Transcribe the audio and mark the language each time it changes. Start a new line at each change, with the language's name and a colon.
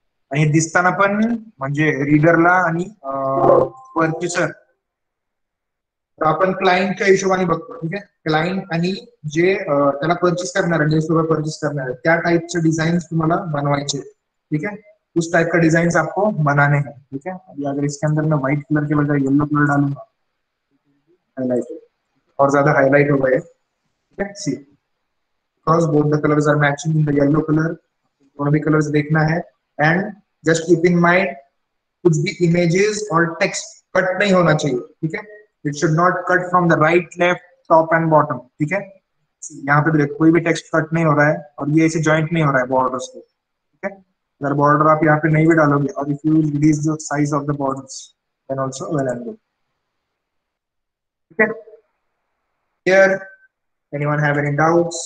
Marathi: आणि हे दिसताना पण म्हणजे रीडरला आणि परचेसर आपण क्लायंटच्या हिशोबाने बघतो. ठीक आहे. क्लायंट आणि जे त्याला परचेस करणार आहे, जे सुद्धा परचेस करणार आहे त्या टाइपचे डिजाइन तुम्हाला बनवायचे.
Hindi: ठीक है. उस टाइप का डिजाइन आपको बनाने हैं. ठीक है. अभी अगर इसके अंदर मैं व्हाइट कलर के बजाय येलो कलर डालूंगा हाईलाइट और ज्यादा हाईलाइट हो गए.
English: ठीक है. See because both the colours are matching in the yellow colour.
Hindi: दोनों भी कलर्स देखना है.
English: and just keep in mind
Hindi: कुछ भी इमेजेस और टेक्स्ट कट नहीं होना चाहिए. ठीक है.
English: It should not cut from the right left top and bottom.
Hindi: ठीक है. यहाँ पे देखो कोई भी टेक्स्ट कट नहीं हो रहा है और ये ऐसे जॉइंट नहीं हो रहा है बॉर्डर्स को. ठीक है. अगर बॉर्डर आप यहाँ पे नहीं भी डालोगे
English: और if you reduce the size of the borders then also well and good.
Hindi: ठीक है.
English: Here, anyone have any doubts?